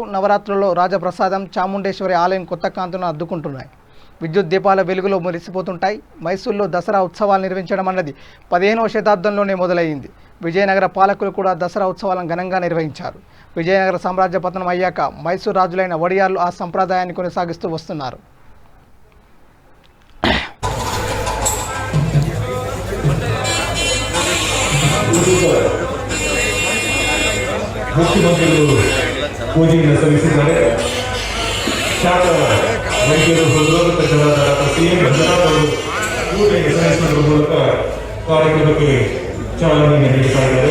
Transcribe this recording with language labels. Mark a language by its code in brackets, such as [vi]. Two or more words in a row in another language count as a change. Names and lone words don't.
[te] నవరాత్రుల్లో రాజప్రసాదం, చాముండేశ్వరి ఆలయం కొత్త కాంతులను అద్దుకుంటున్నాయి. విద్యుత్ దీపాల వెలుగులో మురిసిపోతుంటాయి. మైసూర్లో దసరా ఉత్సవాలు నిర్వహించడం అన్నది 15వ శతాబ్దంలోనే మొదలైంది. విజయనగర పాలకులు కూడా దసరా ఉత్సవాలను ఘనంగా నిర్వహించారు. విజయనగర సామ్రాజ్య పతనం అయ్యాక మైసూర్ రాజులైన వడియార్లు ఆ సంప్రదాయాన్ని కొనసాగిస్తూ వస్తున్నారు. [kn] ವೈದ್ಯರು ಹೃದರೋಗ ತಜ್ಞರಾದ CM ಮಂಜುನಾಥ್ ಅವರು ಕೂಡಲೇ ಹೆಸರಿಸುವುದರ ಮೂಲಕ ಕಾರ್ಯಕ್ರಮಕ್ಕೆ ಚಾಲನೆ ನೀಡುತ್ತಾ ಇದ್ದಾರೆ.